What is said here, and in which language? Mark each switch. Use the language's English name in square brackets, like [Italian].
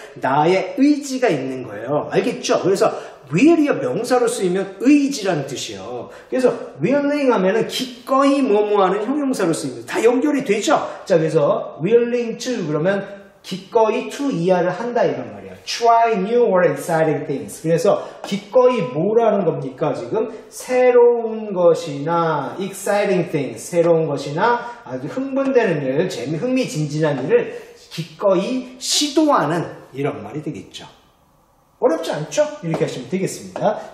[Korean] 나의 의지가 있는 거예요. 알겠죠? 그래서 will이요 명사로 쓰이면 의지라는 뜻이에요. 그래서 willing 하면은 기꺼이 뭐뭐 하는 형용사로 쓰입니다. 다 연결이 되죠? 자, 그래서 willing to 그러면 기꺼이 to 이하를 한다 이런 말이에요. [English] Try new or exciting things. [Korean] 그래서 기꺼이 뭐라는 겁니까? 지금 새로운 것이나 [English] exciting things, [Korean] 새로운 것이나 아주 흥분되는 일, 흥미진진한 일을 기꺼이 시도하는 이런 말이 되겠죠. 어렵지 않죠? 이렇게 하시면 되겠습니다.